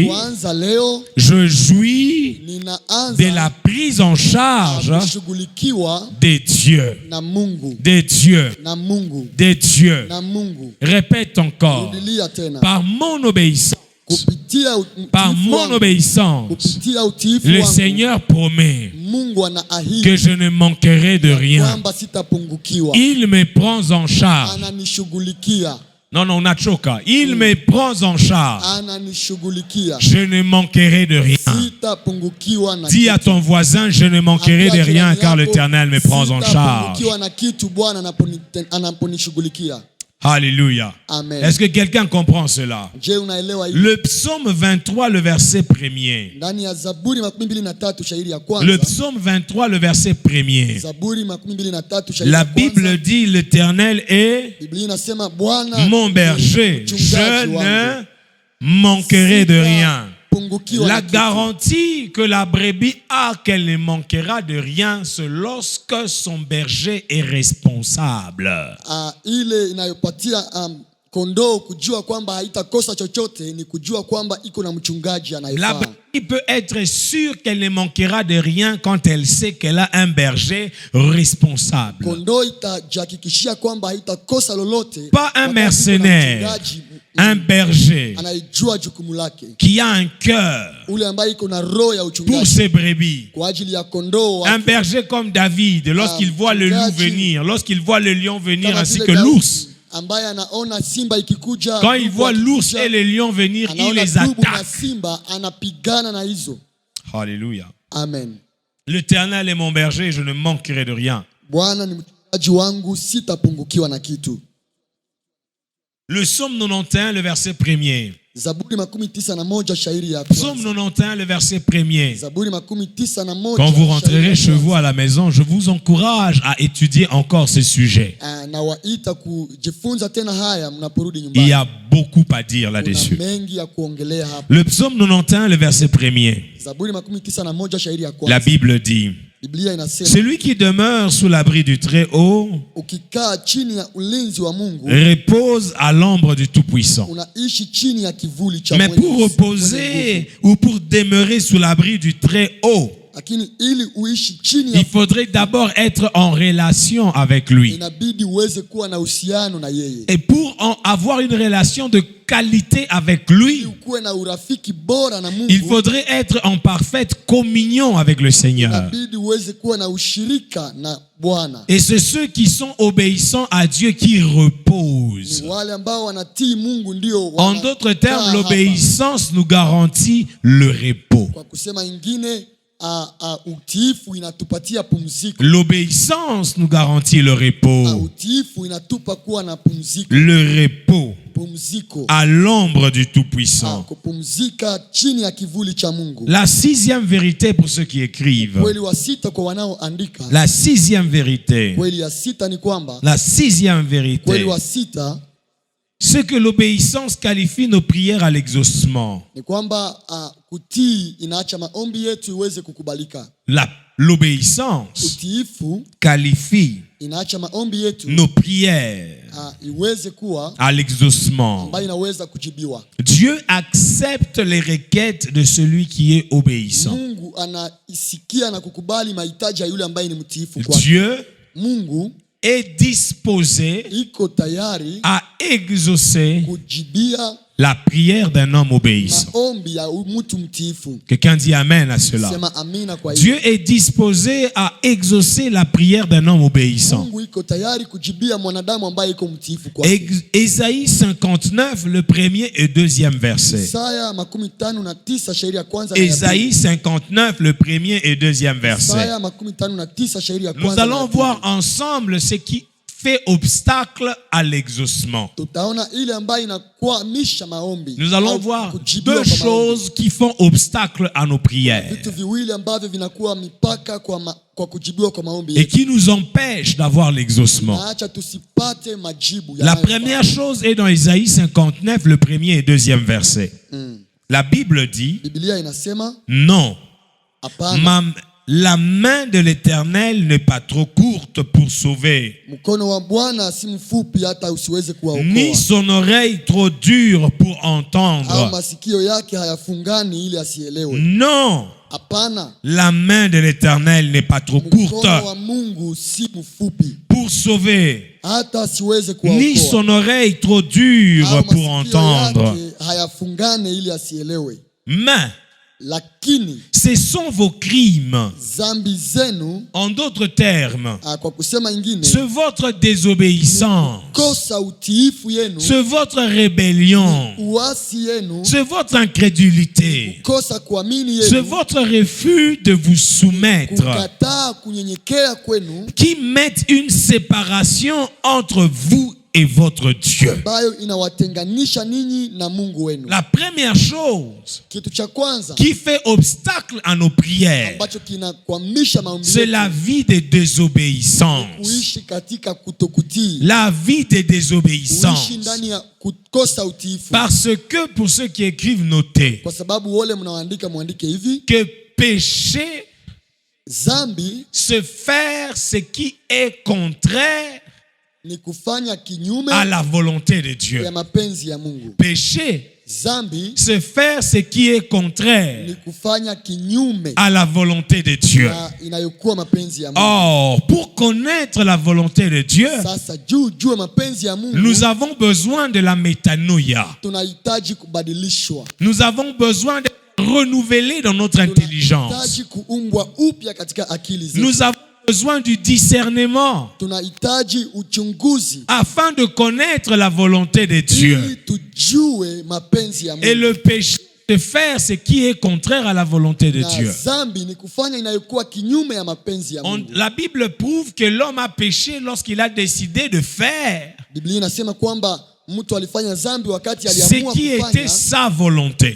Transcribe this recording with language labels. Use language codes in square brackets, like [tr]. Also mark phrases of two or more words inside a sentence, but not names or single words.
[sw] Kwanza leo [fr] je jouis de [sw] ninaanza [fr] la prise en charge [sw] kushughulikiwa [fr] des dieux. [sw] na Mungu. [fr] Des dieux. [sw] Na Mungu. [fr] Des dieux. [sw] Na Mungu. [fr] Répète encore. [sw] Rudilia tena. [fr] Par mon obéissance, [sw] Kupitia [fr] par [sw] utiifu [fr] mon [sw] wangu. [fr] obéissance, [sw] Kupitia utiifu [fr] le [sw] wangu. [fr] Seigneur promet [sw] Mungu anaahidi [fr] que je ne manquerai de rien. [sw] kwamba sitapungukiwa. [fr] Il me prend en charge. [sw] Ananishughulikia. [fr] Non, non, unachoka. Il me prend en charge. [sw] Ananishughulikia. [fr] Je ne manquerai de rien. [sw] Sitapungukiwa na [fr] Dis à [sw] kitu. [fr] ton voisin, je ne manquerai de [sw] Ambia [fr] rien [sw] jirani [fr] car [sw] yako, [fr] l'Éternel me prend en charge. [sw] sitapungukiwa na kitu Bwana anaponishughulikia. [fr] Alléluia. [sw] Amen. [fr] Est-ce que quelqu'un comprend cela? [sw] Je, unaelewa hii? [fr] Le psaume 23, le verset 1er. [sw] Ndani ya Zaburi 23 shairi ya kwanza. [fr] Le psaume 23, le verset 1er. [sw] Zaburi 23 shairi [fr] La [sw] ya kwanza. [fr] Bible dit, l'Éternel est [sw] Biblia inasema Bwana [fr] mon berger. Je [sw] mchungaji wangu. [fr] ne manquerai de rien. [sw] Pungukiwa [fr] La [sw] na kitu. [fr] garantie que la brebis a qu'elle ne manquera de rien, c'est lorsque son berger est responsable. [sw] Ile inayopatia kondoo kujua kwamba haitakosa chochote ni kujua kwamba iko na mchungaji [fr] La [sw] anayefaa. [fr] brebis peut être sûre qu'elle ne manquera de rien quand elle sait qu'elle a un berger responsable. [sw] Kondoo itajihakikishia kwamba haitakosa lolote. [fr] Pas un [sw] wakati kuna [fr] mercenaire, [sw] mchungaji [fr] un berger [sw] anayejua jukumu lake. [fr] qui a un cœur [sw] Ule ambaye iko na roho ya [fr] pour [sw] uchungaji [fr] ses brebis. [sw] kwa ajili ya kondoo [fr] Un [sw] wake. [fr] berger comme David, lorsqu'il voit le loup venir, lorsqu'il voit le lion venir [sw] Kama [fr] ainsi [sw] vile [fr] que [sw] Daudi, [fr] l'ours. [sw] ambaye anaona simba ikikuja, [fr] Quand il [sw] dubu [fr] voit l'ours [sw] akikuja, [fr] et le lion venir, il [sw] anaona [fr] les [sw] dubu na [fr] attaque. [sw] simba, anapigana na hizo. [fr] Alléluia. [sw] Amen. [fr] L'Éternel est mon berger, je ne manquerai de rien. [sw] Bwana ni mchungaji wangu, sitapungukiwa na kitu. [fr] Le psaume 91, le verset 1er. [sw] Zaburi 91 shairi ya [fr] Psaume [sw] kwanza. [fr] 91, le verset 1er. [sw] Zaburi 91 [fr] Quand vous [sw] shairi [fr] rentrerez [sw] ya [fr] chez [sw] kwanza. [fr] vous à la maison, je vous encourage à étudier encore ce sujet. [sw] Nawaita kujifunza tena haya mnaporudi [fr] Il [sw] nyumbani. [fr] y a beaucoup à dire [sw] Kuna [fr] là-dessus. [sw] mengi ya kuongelea hapa. [fr] Le psaume 91, le verset 1er. [sw] Zaburi 91 shairi ya [fr] La [sw] kwanza. [fr] Bible dit, [sw] Biblia inasema [fr] celui qui demeure sous l'abri du Très-Haut [sw] ukikaa chini ya ulinzi wa Mungu [fr] repose à l'ombre du Tout-Puissant. [sw] unaishi chini ya kivuli cha [fr] Mais [sw] mwenye [fr] pour [sw] mwenye [fr] reposer [sw] nguvu. [fr] ou pour demeurer sous l'abri du Très-Haut, [sw] Lakini ili uishi chini ya [fr] il faudrait d'abord être en relation avec lui. [sw] inabidi uweze kuwa na uhusiano na yeye. [fr] Et pour avoir une relation de qualité avec [sw] Ili [fr] lui, [sw] ukuwe na urafiki bora na [fr] il [sw] Mungu, [fr] faudrait être en parfaite communion avec le Seigneur. [sw] inabidi uweze kuwa na ushirika na Bwana. [fr] Et c'est ceux qui sont obéissants à Dieu qui reposent. [sw] Ni wale ambao wanatii Mungu ndio [fr] En [sw] wanakaa [fr] d'autres termes, [sw] hapa. [fr] l'obéissance nous garantit le repos. [sw] Kwa kusema ingine, utiifu inatupatia pumziko. [fr] L'obéissance nous garantit le repos. [sw] Utiifu inatupa kuwa na pumziko. [fr] Le repos [sw] Pumziko. [fr] à l'ombre du Tout-Puissant. [sw] Kupumzika chini ya kivuli cha Mungu. [fr] La sixième vérité pour ceux qui écrivent. [sw] Kweli wa sita kwa wanaoandika. [fr] La sixième vérité. [sw] Kweli ya sita ni kwamba, [fr] La sixième [sw] kweli [fr] vérité. [sw] wa sita [fr] C'est que l'obéissance qualifie nos prières à l'exaucement. [sw] ni kwamba kutii inaacha maombi yetu iweze kukubalika. [fr] L'obéissance [sw] Utiifu [fr] qualifie [sw] inaacha maombi yetu [fr] nos prières [sw] iweze kuwa [fr] à l'exaucement. [sw] ambayo inaweza kujibiwa. [fr] Dieu accepte les requêtes de celui qui est obéissant. [sw] Mungu anaisikia na kukubali mahitaji ya yule ambaye ni mtiifu kwake. [fr] Dieu [sw] Mungu [fr] est disposé [sw] iko tayari [fr] à exaucer [sw] kujibia [fr] la prière d'un homme obéissant. [sw] maombi ya mtu mtiifu. [fr] Quelqu'un dit amen à cela. [sw] Sema amina kwa hiyo. [fr] Dieu est disposé à exaucer la prière d'un homme obéissant. [sw] Mungu iko tayari kujibia mwanadamu ambaye iko mtiifu kwake. [fr] Ésaïe 59, le premier et deuxième verset. [sw] Isaya 59 shairi ya kwanza na ya pili. [fr] Ésaïe 59, le premier et deuxième verset. [sw] Isaya 59 shairi ya [fr] Nous [sw] kwanza na ya [fr] allons [sw] pili. [fr] voir ensemble ce qui fait obstacle à l'exaucement. [sw] Tutaona ile ambayo inakwamisha maombi. [fr] Nous allons [sw] au [fr] voir [sw] kujibiwa [fr] deux [sw] kwa maombi. [fr] choses qui font obstacle à nos prières [sw] Vitu viwili ambavyo vinakuwa mipaka kwa kujibiwa kwa maombi [fr] et [sw] yetu. [fr] qui nous empêchent d'avoir l'exaucement. [sw] Naacha tusipate majibu [fr] La première chose est dans Ésaïe 59, le premier et deuxième verset. La Bible dit, [sw] Biblia inasema [fr] non, [sw] hapana, [fr] la main de l'Éternel n'est pas trop courte pour sauver, [sw] mkono wa Bwana si mfupi hata usiweze ni kuwaokoa, [fr] son oreille trop dure pour [sw] au [fr] entendre. [sw] masikio yake hayafungani ili asielewe. [fr] Non, [sw] Hapana, [fr] la main de l'Éternel n'est pas trop [sw] mkono [fr] courte [sw] wa Mungu si mfupi [fr] pour sauver, [sw] hata asiweze ni kuwaokoa, [fr] son oreille trop dure [sw] au [fr] pour [sw] masikio [fr] entendre. [sw] yake hayafungane ili asielewe. [fr] Mais [sw] lakini [fr] ce sont vos crimes. [sw] zambi zenu, [fr] En d'autres termes, [sw] kwa kusema ingine, [fr] c'est votre désobéissance, [sw] kosa utiifu yenu, [fr] c'est votre rébellion, [sw] uasi yenu, [fr] c'est votre incrédulité, [sw] kosa kuamini [fr] c'est [sw] yenu, [fr] votre refus de vous soumettre [sw] kukataa kunyenyekea kwenu, [fr] qui mettent une séparation entre vous et votre Dieu. [sw] ambayo inawatenganisha ninyi na Mungu wenu. [fr] La première chose [sw] Kitu cha kwanza [fr] qui fait obstacle à nos prières, [sw] ambacho kinakwamisha maombi [fr] c'est [sw] yetu, [fr] la vie de désobéissance. [sw] kuishi katika kutokutii, [fr] La vie de [sw] kuishi [fr] désobéissance. [sw] ndani ya kukosa utiifu. [fr] Parce que pour ceux qui écrivent, notez [sw] Kwa sababu wale mnaoandika muandike hivi, [fr] que péché, [sw] zambi [fr] c'est faire ce qui est contraire [sw] ni kufanya kinyume [fr] à la volonté de Dieu. [sw] ya mapenzi ya Mungu. [fr] Péché, [sw] Zambi [fr] c'est faire ce qui est contraire [sw] ni kufanya kinyume [fr] à la volonté de Dieu. [sw] na inayokuwa mapenzi ya Mungu. [fr] Or, pour connaître la volonté de Dieu, [sw] Sasa juu mapenzi ya Mungu, [fr] nous avons besoin de la métanoïa. [sw] tunahitaji kubadilishwa. [fr] Nous avons besoin de renouveler dans notre intelligence. [sw] Tunahitaji kuumbwa upya katika akili zetu. [fr] Nous avons besoin du discernement [sw] Tunahitaji uchunguzi [fr] afin de connaître la volonté de Dieu. [sw] ili tujue mapenzi ya [fr] Et [sw] Mungu. [fr] le péché, de faire ce qui est contraire à la volonté de [sw] Na [fr] Dieu. [sw] zambi ni kufanya inayokuwa kinyume ya mapenzi ya Mungu. [fr] La Bible prouve que l'homme a péché lorsqu'il a décidé de faire [sw] Biblia inasema kwamba mtu alifanya zambi wakati [fr] ce [sw] aliamua [fr] qui était [sw] kufanya [fr] sa volonté